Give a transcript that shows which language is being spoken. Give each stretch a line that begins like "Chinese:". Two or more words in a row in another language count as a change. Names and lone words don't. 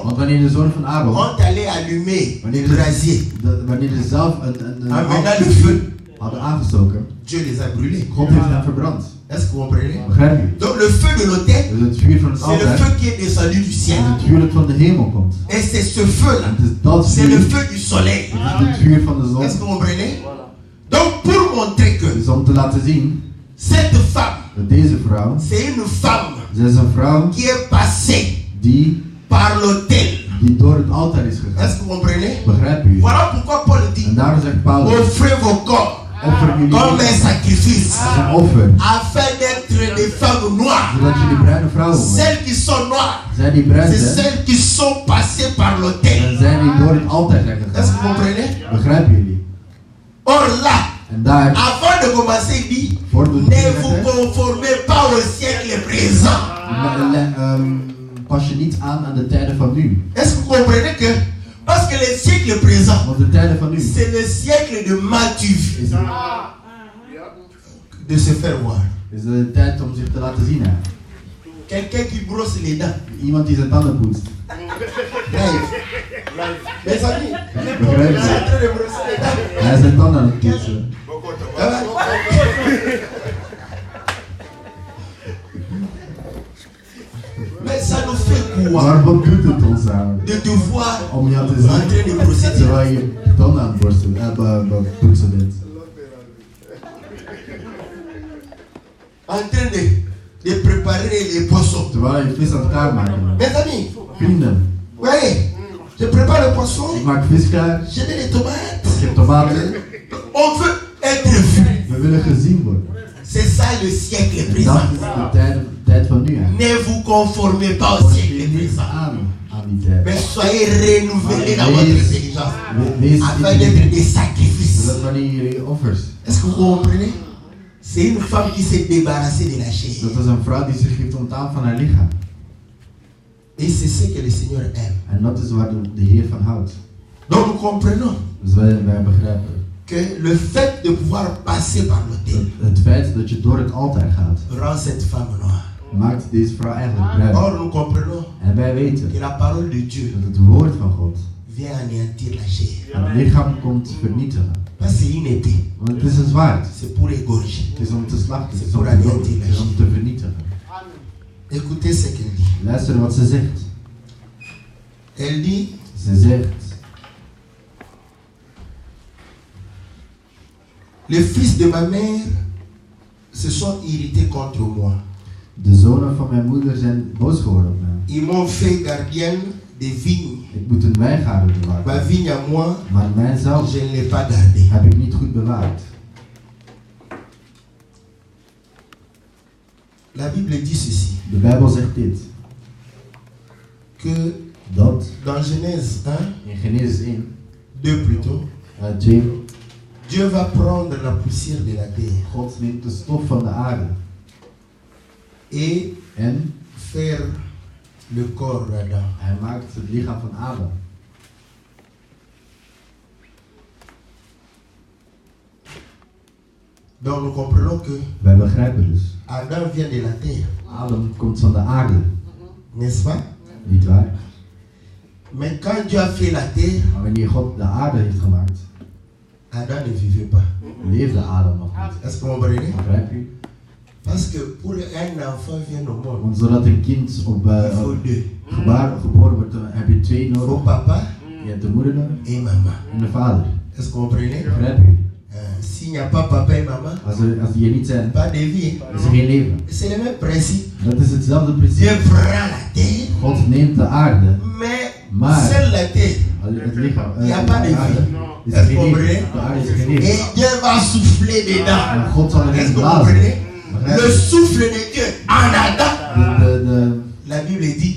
Dutch: Want wanneer de zoon van Aaron,
French: ont allé allumer le brasier,
Dutch: wanneer ze zelf een
French: en maintenant le feu,
Dutch: hadden aangestoken,
French: Dieu les a brûlés.
Dutch: God heeft hen verbrand.
French: Est-ce que vous comprenez?
Dutch: Begrijp je?
French: Donc le feu de l'autel,
Dutch: Dus het vuur van het
French: c'est le
Dutch: altaar
French: feu qui est descendu du ciel.
Dutch: is het vuur dat van de hemel komt.
French: Et c'est ce feu-là,
Dutch: En het is dat
French: c'est
Dutch: vuur,
French: le
Dutch: het
French: feu du soleil.
Dutch: is het vuur van de
French: Est-ce que
Dutch: zon.
French: vous comprenez? Donc pour montrer que
Dutch: Dus om te laten zien
French: cette femme,
Dutch: dat deze vrouw,
French: c'est une femme
Dutch: zij is een vrouw
French: qui est passée
Dutch: die
French: par l'autel.
Dutch: door het altaar is
French: Est-ce
Dutch: gegaan.
French: que vous comprenez?
Dutch: Begrijp je?
French: Voilà pourquoi Paul dit,
Dutch: En daarom zegt Paulus,
French: offrez vos corps
Dutch: offer jullie
French: comme un
Dutch: lichaam
French: sacrifice,
Dutch: als een offer,
French: afin d'être des femmes noires.
Dutch: zodat jullie bruine vrouwen worden.
French: Celles qui sont noires,
Dutch: Zij die bruin
French: c'est
Dutch: zijn,
French: celles qui sont passées par l'autel.
Dutch: en zij die door het altaar zijn
French: Est-ce que
Dutch: gegaan.
French: vous comprenez?
Dutch: Begrijpen jullie?
French: Or là,
Dutch: En daar,
French: avant de commencer, il dit,
Dutch: voor de
French: ne vous conformez pas au siècle présent.
Dutch: pas je niet aan de tijden van nu.
French: Est-ce que vous comprenez que, parce que le siècle présent,
Dutch: Want de tijden van nu
French: c'est le siècle de Mathieu,
Dutch: is
French: de se faire voir.
Dutch: de tijd om zich te laten zien. Hè.
French: Quelqu'un qui brosse les dents.
Dutch: Iemand die zijn tanden poetst. Live.
French: Mes amis,
Dutch: Begrijp
French: je suis en
Dutch: je?
French: train de brosser les dents.
Dutch: Hij is zijn tanden aan het poetsen.
French: Mais ça nous fait quoi
Dutch: Maar wat doet het ons aan?
French: de te voir
Dutch: Om jou te
French: en train
Dutch: zien
French: de brosser tes dents.
Dutch: terwijl je tanden aan het poetsen bent.
French: En train de préparer les poissons.
Dutch: Terwijl je vis aan het klaarmaken bent.
French: Mes amis,
Dutch: Vrienden,
French: vous voyez, je prépare le poisson,
Dutch: ik maak vis klaar.
French: je mets les tomates.
Dutch: Ik heb tomaten.
French: On veut être vu.
Dutch: We willen gezien worden.
French: C'est ça le siècle
Dutch: En
French: présent.
Dutch: dat is de tijd van nu. Hè.
French: Ne vous conformez pas au
Dutch: Pas je
French: siècle
Dutch: niet
French: présent.
Dutch: aan niet te hebben.
French: Mais soyez renouvelés dans votre intelligence.
Dutch: Wees
French: Afin d'être des sacrifices.
Dutch: dat wanneer jullie offers.
French: Est-ce que vous comprenez? C'est une femme qui s'est débarrassée de la chair.
Dutch: Dat was een vrouw die zich heeft ontdaan van haar lichaam.
French: Et c'est ce que le Seigneur aime.
Dutch: En dat is waar de Heer van houdt.
French: Donc nous comprenons
Dutch: Dus wij begrijpen
French: que le fait de pouvoir passer par l'autel
Dutch: het feit dat je door het altaar gaat,
French: rend cette femme noire.
Dutch: maakt deze vrouw eigenlijk bruin.
French: Or nous comprenons
Dutch: En wij weten
French: que la parole de Dieu
Dutch: dat het woord van God
French: vient anéantir la chair.
Dutch: het lichaam komt vernietigen.
French: Pas c'est une épée,
Dutch: Want het is een zwaard.
French: c'est pour égorger.
Dutch: Het is om te slachten. Het is Voor om te aan doden. die Het is om te vernietigen.
French: Écoutez ce qu'elle dit.
Dutch: Luister wat ze zegt.
French: Elle dit,
Dutch: Ze zegt:
French: les fils de ma mère se sont irrités contre moi.
Dutch: de zonen van mijn moeder zijn boos geworden op mij.
French: Ils m'ont fait gardienne des vignes.
Dutch: Ik moet een wijngaarden
French: Ma
Dutch: bewaken.
French: vigne à moi,
Dutch: Maar mijzelf
French: je ne l'ai pas gardée.
Dutch: heb ik niet goed bewaakt.
French: La Bible dit ceci,
Dutch: De Bijbel zegt dit.
French: que
Dutch: Dat
French: dans Genèse 1,
Dutch: in Genesis 1,
French: 2 plutôt, 2, Dieu va prendre la poussière de la terre
Dutch: God neemt de stof van de aarde
French: et
Dutch: en
French: faire le corps d'Adam.
Dutch: hij maakt het lichaam van Adam.
French: Donc nous comprenons que
Dutch: Wij begrijpen dus.
French: Adam vient de la terre,
Dutch: Adam komt van de aarde,
French: n'est-ce pas?
Dutch: niet waar?
French: Mais quand Dieu a fait la terre,
Dutch: Maar wanneer God de aarde heeft gemaakt,
French: Adam ne vivait pas.
Dutch: leefde Adam nog niet.
French: Est-ce que vous comprenez?
Dutch: Begrijp je?
French: Parce que pour un enfant vient au monde,
Dutch: Want zodat een kind op
French: il faut deux.
Dutch: geboren wordt, dan heb je twee
French: Il faut
Dutch: nodig.
French: papa
Dutch: Je hebt de moeder nodig
French: et maman.
Dutch: en de vader.
French: Est-ce que vous comprenez?
Dutch: Begrijp je?
French: S'il n'y a pas papa et maman,
Dutch: Als die er niet zijn,
French: pas de vie.
Dutch: is er geen leven.
French: C'est le même principe.
Dutch: Dat is hetzelfde
French: Dieu
Dutch: principe.
French: prend la terre,
Dutch: God neemt de aarde,
French: mais seule la terre.
Dutch: het lichaam,
French: Il n'y a pas de
Dutch: de aarde,
French: vie.
Dutch: is er geen leven. De aarde is er geen leven.
French: Et Dieu va souffler dedans.
Dutch: En God zal
French: Est-ce
Dutch: erin
French: que vous
Dutch: blazen.
French: comprenez?
Dutch: Begrijp
French: Le
Dutch: je?
French: souffle de Dieu en Adam. La Bible dit,